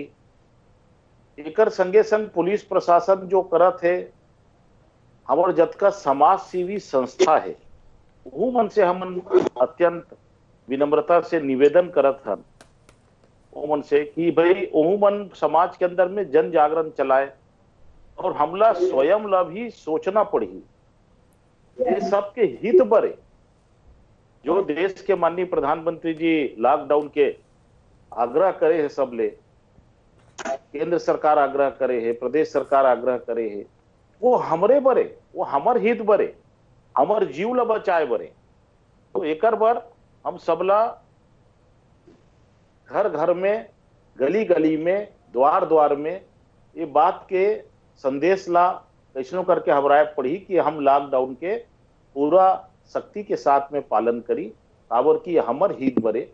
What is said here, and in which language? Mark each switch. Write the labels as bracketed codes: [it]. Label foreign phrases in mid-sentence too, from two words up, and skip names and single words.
[hne] एकर संगे संग पुलिस प्रशासन जो करत है, हमारे जतका समाज सेवी संस्था है वो मन से हम अत्यंत विनम्रता से निवेदन करत हन वो मन से कि भाई ओहू मन समाज के अंदर में जन जागरण चलाए, और हमला स्वयं ला भी सोचना पड़ी ये सबके हित बरे। जो देश के माननीय प्रधानमंत्री जी लॉकडाउन के आग्रह करे है, सबले केंद्र सरकार आग्रह करे है, प्रदेश सरकार आग्रह करे है, वो हमरे बरे, वो हमर हित बरे, हमर जीव ला बचाए बरे। तो एकर बर हम सबला घर घर में, गली गली में, द्वार द्वार में ये बात के संदेश ला कैसनो करके हमराए पड़ी कि हम लॉकडाउन के पूरा सख्ती के साथ में पालन करी, काबर की हमर हित बरे।